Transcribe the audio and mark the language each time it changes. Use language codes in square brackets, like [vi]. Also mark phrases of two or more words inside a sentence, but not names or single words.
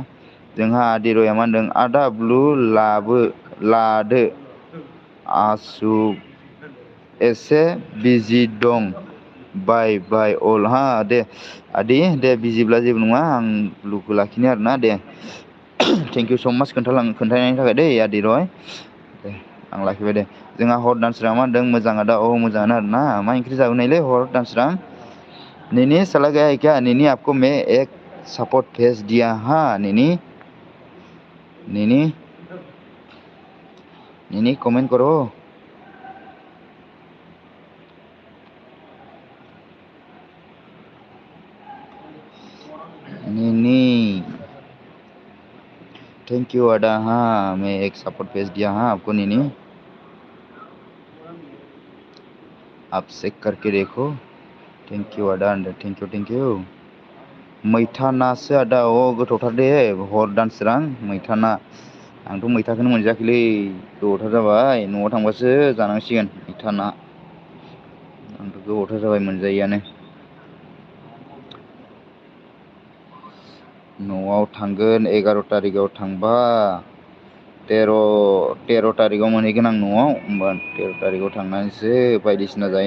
[brx] जोंहा आदिर'या मा होनदों आदा ब्लु लादो आसु एसे बिजि दं [en] bye bye [brx] अल हा दे आदि दे बिजिब्ला जेबो नङा आं ब्लुखौ लाखिनो आरोना दे [en] thank you so much [brx] खोन्थानायनि थाखाय दै आदिरय दे आं लाखिबाय दे। जोंहा हर दानसोरां मा होनदों मोजां आदा औ मोजाङानो आरोना मा ओंख्रि जाबोनायलै हर दानसोरां नेनी [hi] चला गया है क्या नेनी आपको मैं एक सपोर्ट भेज दिया हाँ नेनी कमेंट करो। नेनी [en] thank you [hi] आदा हाँ मैं एक सपोर्ट भेज दिया हाँ आपको नेनी आप चेक करके देखो [en] thank you [brx] आदा [en] thank you [brx] मैथा नासो आदा अ गोथावथार दे हर दानसोरां मैथा ना आंथ' मैथाखौनो मोनजायाखैलै गोबावथार जाबाय न'आव थांबासो जानांसिगोन मैथा ना आंथ' गोबावथार जाबाय मोनजायैयानो न'आव थांगोन 11 थारिखआव थांबा तेर' थारिखआव मोनहैगोन आं न'आव होमबा 13 थारिखआव थांनानैसो बायदिसिना